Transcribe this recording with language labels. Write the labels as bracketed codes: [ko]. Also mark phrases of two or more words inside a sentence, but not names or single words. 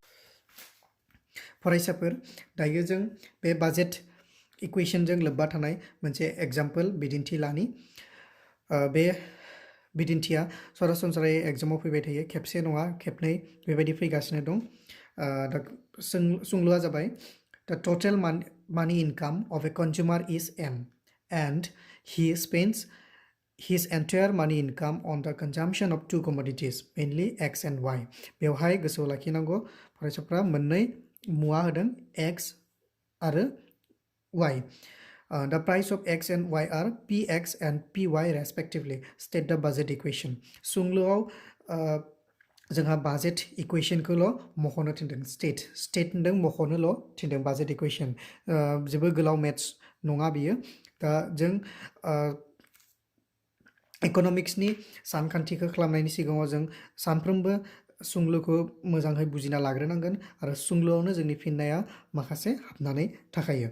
[brx] फरायसाफोर दायो जों बे बाजेट इकुवेशनजों लोब्बा थानाय मोनसे एग्जाम्पल बिदिन्थि लानि। बे बिदिन्थिया सरासनस्रायै एग्जामाव फैबाय थायो, खेबसे नङा खेबनै बेबायदि फैगासिनो दं। दा सोंलुआ जाबाय [en] the total money income of a consumer is m and he spends his entire money income on the consumption of two commodities, mainly x and y. [brx] बेवहाय गोसोआव लाखिनांगौ फरायसाफ्रा मोननै मुवा होदों x आरो y. [en] The price of x and y are px and py respectively. State the budget equation. [brx] सुंलुआव जोंहा बाजेट इकुवेशनखौल' मख'नो थिनदों, स्टेट होनदों मख'नोल' थिनदों [en] budget equation. [brx] जोबोर गोलाव मेथ्स नङा बियो। दा जों इक'नमिक्सनि सानखान्थिखौ खालामनायनि सिगाङाव जों सानफ्रोमबो सुंलुखौ मोजाङै बुजिना लाग्रोनांगोन आरो सुंलुआवनो जोंनि फिननाया माखासे हाबनानै थाखायो।